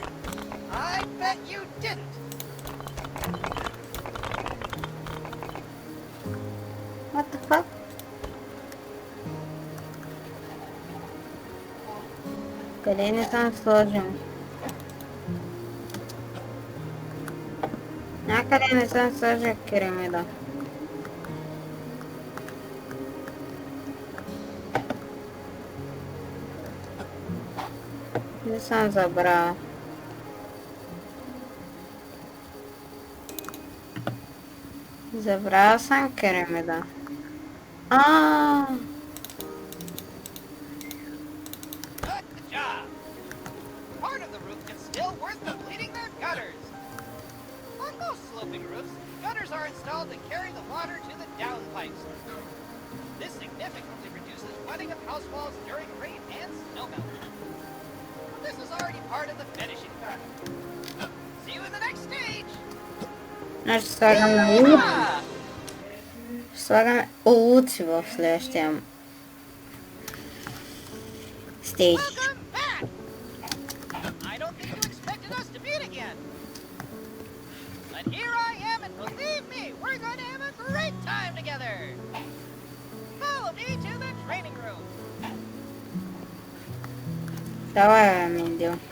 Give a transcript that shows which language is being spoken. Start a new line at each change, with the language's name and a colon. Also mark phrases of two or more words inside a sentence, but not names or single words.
English: I bet you didn't. What the fuck?
Bulgarian: Къде не съм сложил? Някъде не съм сложил керамида. Не съм забрала. Забрала съм керамида.
English: Good job. Part of the roof is still worth completing their gutters. On most sloping roofs, gutters are installed to carry the water to the downpipes. This significantly reduces wetting of house walls during rain and snowmelt. This is already part of the finishing part. See you in the next stage.
Bulgarian: Значи слагаме лут. Слагаме лут в следващия стейдж.
English: Welcome back. I don't think you expected us to meet again. But here I am, and believe me, we're going to have a great time together. Follow me to the training room.
Bulgarian: Давай, Миндио.